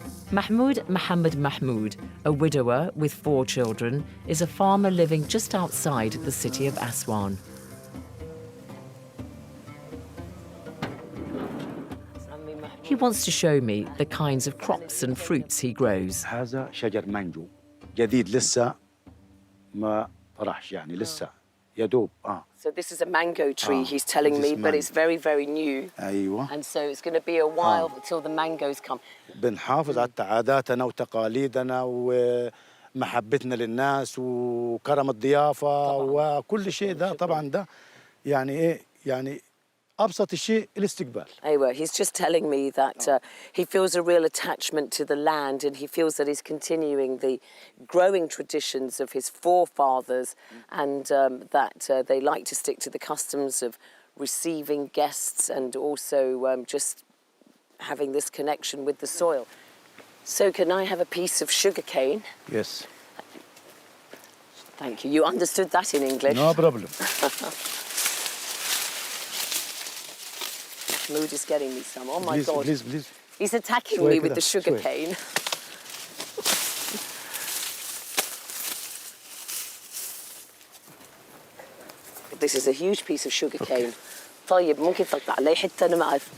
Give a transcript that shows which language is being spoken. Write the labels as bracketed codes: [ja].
[en] Mahmoud, a widower with 4 children, is a farmer living just outside the city of Aswan. He wants to show me the kinds of crops and fruits he grows. [ar] هذا شجر مانجو جديد لسه ما طرحش يعني لسه يا دوب [en] So this is a mango tree, he's telling me, but it's very, very new. [ar] أيوة. [en] And so it's going to be a while until the mangoes come. [ar] بنحافظ على عاداتنا وتقاليدنا ومحبتنا للناس وكرم الضيافة وكل شيء ده طبعا ده يعني إيه يعني أبسط الشيء الاستقبال. [en] Anyway, he's just telling me that he feels a real attachment to the land and he feels that he's continuing the growing traditions of his forefathers and that they like to stick to the customs of receiving guests and also just having this connection with the soil. So can I have a piece of sugar cane? Yes. Thank you. You understood that in English? No problem. Mood is getting me some. Oh my please, God. Please. He's attacking me with the sugar cane. This is a huge piece of sugar cane. [ar] طيب ممكن تقطع علي حتى أنا ما أعرف.